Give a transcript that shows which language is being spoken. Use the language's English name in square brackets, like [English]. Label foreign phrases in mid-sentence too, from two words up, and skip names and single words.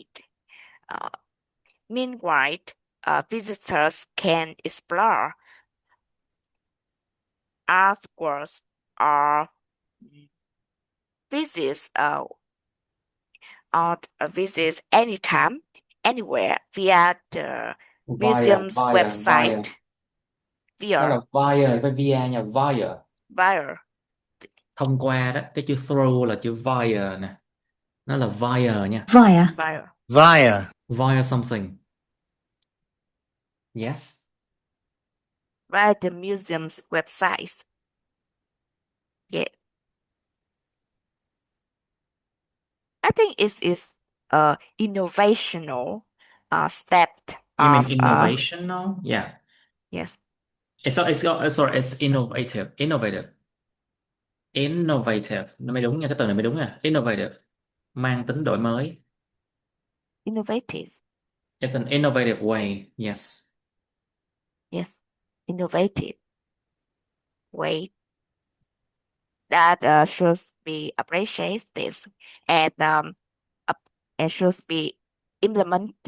[English] Uh, Meanwhile, visitors can explore artworks or visit visits anytime, anywhere via the Via, museum's via, via. website [Vietnamese] Nó là via via, với via nha, via. via Thông qua đó, cái chữ through là chữ via nè. Nó là via nha. [English] Via. via Via. Via something. Yes. via the museum's website. Yeah, I think it is a innovational step You mean of innovation now? Yeah. yes, Sorry, it's innovative. Innovative. Innovative. [Vietnamese] Nó mới đúng nha, cái từ này mới đúng nha. Innovative. Mang tính đổi mới. [English] innovative. It's an innovative way. Yes. Yes, innovative way that should be appreciated and and should be implemented